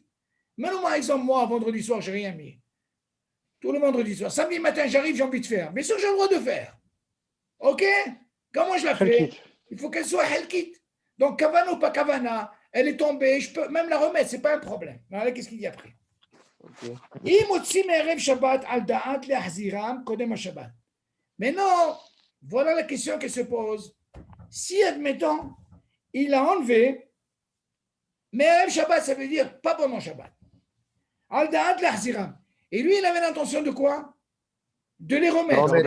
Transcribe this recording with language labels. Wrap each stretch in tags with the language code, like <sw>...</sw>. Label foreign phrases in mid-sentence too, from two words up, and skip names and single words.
<fr>Même par exemple, moi, vendredi soir, je n'ai rien mis. Tout le vendredi soir. Samedi matin, j'arrive, j'ai envie de faire. Mais sûr, j'ai le droit de faire. OK? Comment je la fais? Helkit. Il faut qu'elle soit helkit. Donc, kavana ou pas kavana, elle est tombée, je peux même la remettre, ce n'est pas un problème. Voilà, qu'est-ce qu'il dit après? Ok.</fr> <he>אם מוציא מערב שבת על דעת להחזירם קודם השבת.</he> <fr>Maintenant, voilà la question qui se pose. Si, admettons, il a enlevé, mais</fr> <he>ערב שבת,</he> <fr>ça veut dire pas pendant Shabbat.</fr> <he>על דעת להחזירם.</he> <fr>Et lui, il avait l'intention de quoi? De les remettre. remettre.</fr>